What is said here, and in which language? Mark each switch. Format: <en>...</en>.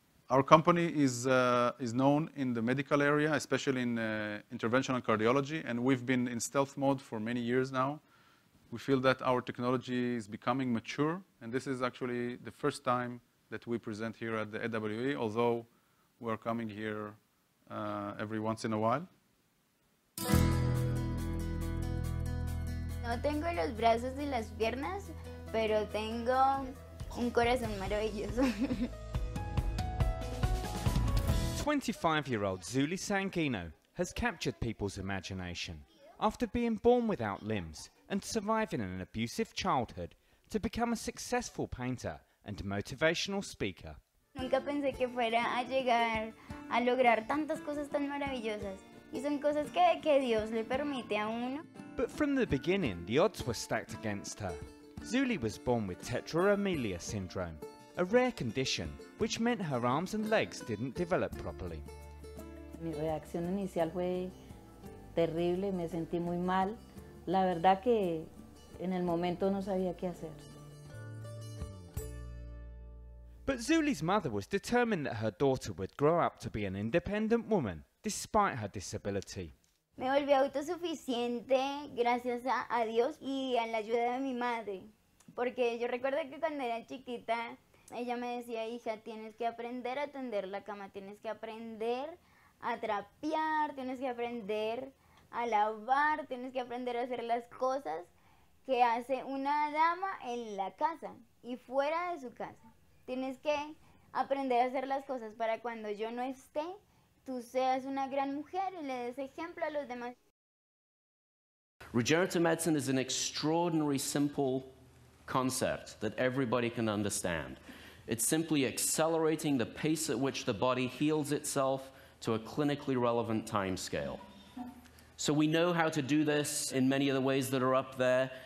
<en>Our company is known in the medical area, especially in interventional cardiology, and we've been in stealth mode for many years now. We feel that our technology is becoming mature, and this is actually the first time that we present here at the AWE, although we're coming here every once in a while.</en> <es>No tengo los brazos y las piernas, pero tengo un corazón maravilloso.</es> <en>25-year-old Zuli Sankino has captured people's imagination after being born without limbs and surviving an abusive childhood to become a successful painter and motivational speaker.</en> <es>Nunca pensé que fuera a llegar a lograr tantas cosas tan maravillosas. Y son cosas que Dios le permite a uno.</es> <en>But from the beginning, the odds were stacked against her. Zuli was born with tetraamelia syndrome, a rare condition which meant her arms and legs didn't develop properly.</en> <es>Mi reacción inicial fue terrible, me sentí muy mal. La verdad que en el momento no sabía qué hacer.</es> <en>But Zuli's mother was determined that her daughter would grow up to be an independent woman, despite her disability.</en> <es>Me volví autosuficiente gracias a Dios y a la ayuda de mi madre. Porque yo recuerdo que cuando era chiquita, ella me decía, hija, tienes que aprender a tender la cama, tienes que aprender a trapear, tienes que aprender a lavar, tienes que aprender a hacer las cosas que hace una dama en la casa y fuera de su casa. Tienes que aprender a hacer las cosas para cuando yo no esté, tú seas una gran mujer y le des ejemplo a los demás.</es> <en>Regenerative medicine is an extraordinary simple concept that everybody can understand. It's simply accelerating the pace at which the body heals itself to a clinically relevant time scale. So we know how to do this in many of the ways that are up there.</en>